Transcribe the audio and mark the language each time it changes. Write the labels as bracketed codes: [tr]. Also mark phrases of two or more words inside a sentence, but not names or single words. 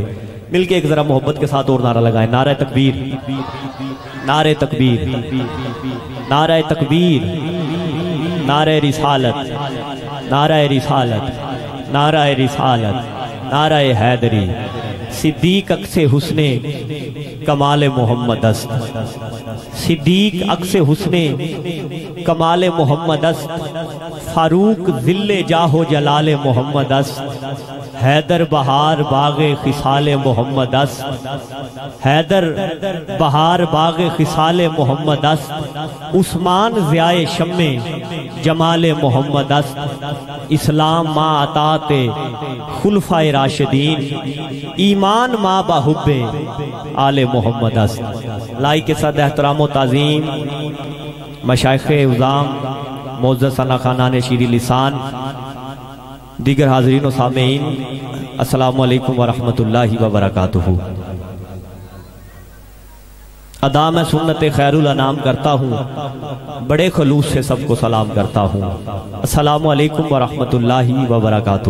[ur] مل کے ایک ذرا محبت کے ساتھ اور نعرہ لگائیں، نعرہ تکبیر، نعرہ تکبیر، نعرہ تکبیر، نعرہ رسالت، نعرہ رسالت، نعرہ رسالت، نعرہ حیدری۔ [fa] صدیق عکس حسن کمال محمد است، صدیق عکس حسن کمال محمد است، فاروق ذل جاہ و جلال محمد است، حیدر بہار باغ خصال محمد است، حیدر بہار باغ خصال محمد است، عثمان ضیاء شمع جمال محمد است، اسلام ما اطاعت خلفاء راشدین، ایمان ما بحب آل محمد است۔ [ur] لائی کے ساتھ احترام و تعظیم مشائخ عظام، معزز ثنا خانان شیریں لسان، دیگر حاضرین و سامعین، [ar] السلام علیکم ورحمت اللہ وبرکاتہ۔ [ur] ادا میں سنت خیر الانام کرتا ہوں، بڑے خلوص سے سب کو سلام کرتا ہوں، [ar] السلام علیکم ورحمت اللہ وبرکاتہ۔